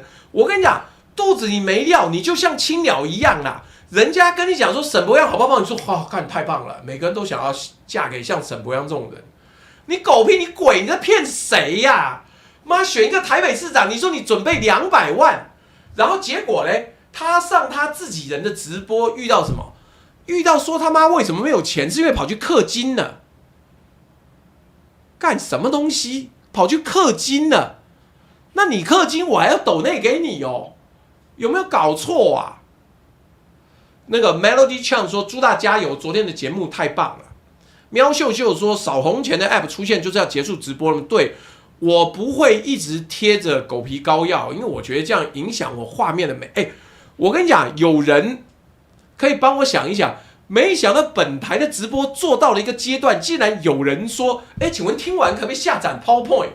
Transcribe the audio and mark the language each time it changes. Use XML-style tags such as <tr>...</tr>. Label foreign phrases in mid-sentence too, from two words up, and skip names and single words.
<zh>我跟你講，肚子裡沒料，你就像青鳥一樣啦。人家跟你講說沈伯洋好不好？你說哇，看太棒了，每個人都想要嫁給像沈伯洋這種人。你狗屁，你鬼，你在騙誰呀？媽，選一個台北市長，你說你準備200萬，然後結果嘞，他上他自己人的直播遇到什麼？遇到說他媽為什麼沒有錢？是因為跑去氪金了。幹什麼東西？跑去氪金了？那你氪金，我還要抖內給你哦？有沒有搞錯啊？那個 Melody Chang 說：“朱大加油，昨天的節目太棒了。” 喵秀秀說：“掃紅前的 App 出現就是要結束直播了。” 對，我不會一直貼着狗皮膏藥，因為我覺得這樣影響我畫面的美。哎，我跟你講，有人可以幫我想一想。沒想到本台的直播做到了一個階段，竟然有人說：“哎，請問聽完可不可以下載 PowerPoint？”</zh>